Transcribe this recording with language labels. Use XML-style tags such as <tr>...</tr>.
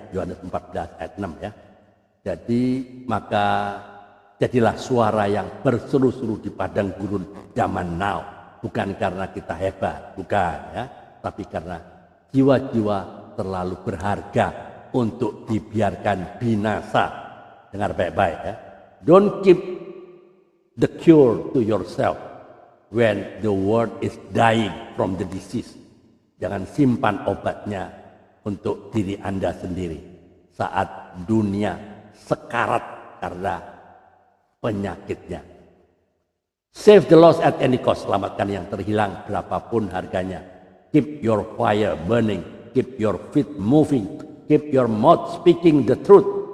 <id>Yohanes 14 ayat 6 ya. Jadi maka jadilah suara yang berseru-seru di padang gurun zaman now. Bukan karena kita hebat, bukan ya, tapi karena jiwa-jiwa terlalu berharga untuk dibiarkan binasa. Dengar baik-baik ya.</id> <en>Don't keep the cure to yourself when the world is dying from the disease.</en> <id>Jangan simpan obatnya untuk diri Anda sendiri saat dunia sekarat karena penyakitnya.</id> <en>Save the lost at any cost.</en> <id>Selamatkan yang terhilang berapapun harganya.</id> <en>Keep your fire burning. Keep your feet moving. Keep your mouth speaking the truth.</en>